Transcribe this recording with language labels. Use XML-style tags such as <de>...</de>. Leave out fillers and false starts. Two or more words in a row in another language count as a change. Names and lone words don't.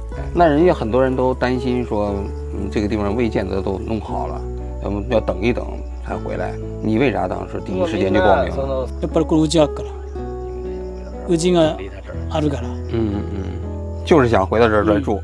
<zh>那人家很多人都担心说，这个地方未见得都弄好了，要等一等才回来。你为啥当时第一时间就报名了？</zh> <ja>やっぱりこれ宇治あるから宇治があるから</ja> <zh>就是想回到这儿再住。</zh>